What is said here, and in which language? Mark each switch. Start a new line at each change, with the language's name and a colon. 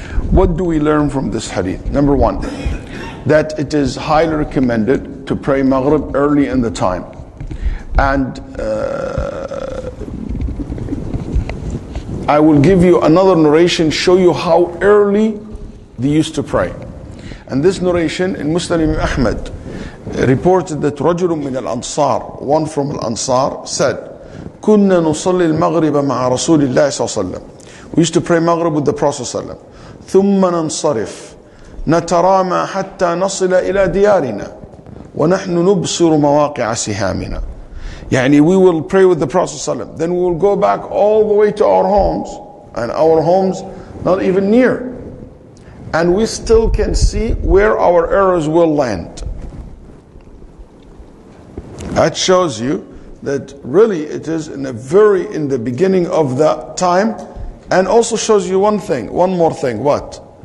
English: What do we learn from this hadith? Number one, that it is highly recommended to pray Maghrib early in the time. And I will give you another narration, show you how early they used to pray. And this narration in Muslim Ahmad reported that
Arabic: رجل من الأنصار,
English: one from Al-Ansar, said,
Arabic: كنا نصلي المغرب مع رسول الله صلى الله عليه وسلم.
English: We used to pray Maghrib with the Prophet صلى الله عليه وسلم.
Arabic: ثم ننصرف نترامى حتى نصل إلى ديارنا ونحن نبصر مواقع سهامنا.
English: يعني we will pray with the Prophet ﷺ. Then we will go back all the way to our homes, and our homes not even near, and we still can see where our arrows will land. That shows you that really it is in the beginning of the time, and also shows you one more thing. What?